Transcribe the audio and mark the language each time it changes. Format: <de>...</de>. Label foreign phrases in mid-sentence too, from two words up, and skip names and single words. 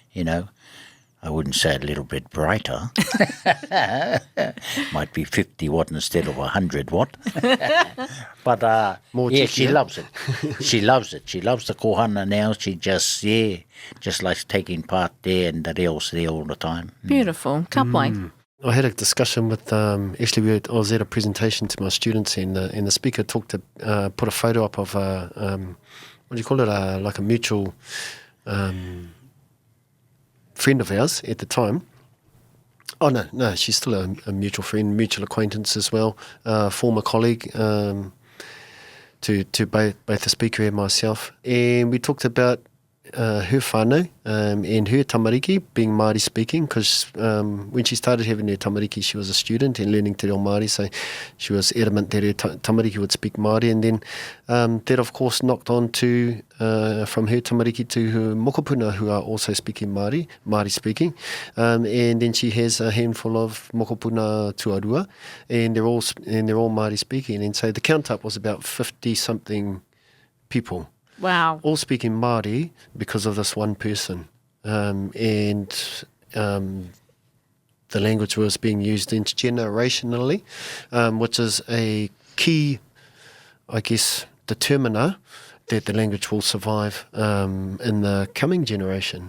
<en>She's coming back, I wouldn't say a little bit brighter. Might be 50 watt instead of 100 watt. But More yeah, cheeky, she eh? loves it. She loves it. She loves the kohana now. She just likes taking part there, and the reos there all the time. Beautiful.</en> <mi>Ka pai.</mi> <en>I had a discussion with actually I was at a presentation to my students, and the speaker put a photo up of what do you call it, like a mutual friend of ours at the time. Oh no, she's still a mutual friend, mutual acquaintance as well, former colleague to both the speaker and myself, and we talked about her whānau and her tamariki being Māori speaking, because when she started having her tamariki, she was a student and learning</en> <mi>te reo Māori,</mi> <en>so she was adamant that her tamariki would speak Māori, and then that of course knocked on to from her tamariki to her mokopuna, who are also speaking Māori speaking, and then she has a handful of</en> <mi>mokopuna tuarua,</mi> <en>and they're all Māori speaking, and so the count up was about 50 something people. Wow. All speaking Māori because of this one person. And the language was being used intergenerationally, which is a key, I guess, determiner that the language will survive in the coming generation.</en>